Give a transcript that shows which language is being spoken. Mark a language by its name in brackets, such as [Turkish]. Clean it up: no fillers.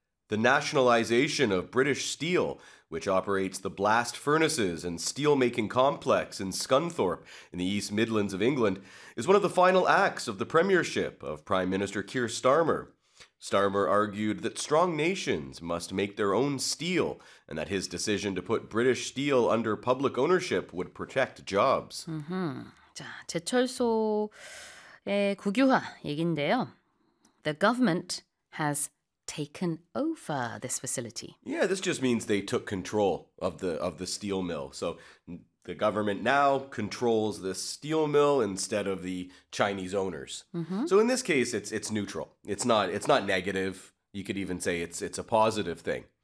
[English] The nationalization of British Steel, which operates the blast furnaces and steel-making complex in Scunthorpe in the East Midlands of England, is one of the final acts of the premiership of Prime Minister Keir Starmer. Starmer argued that strong nations must make their own steel and that his decision to put British Steel under public ownership would protect jobs. Mm-hmm. [Korean] 자, 제철소의 국유화 얘긴데요. [English] The government has taken over this facility. Yeah, this just means they took control of the steel mill. So the government now controls the steel mill instead of the Chinese owners. Mm-hmm. So in this case, it's neutral. It's not negative. You could even say it's a positive thing.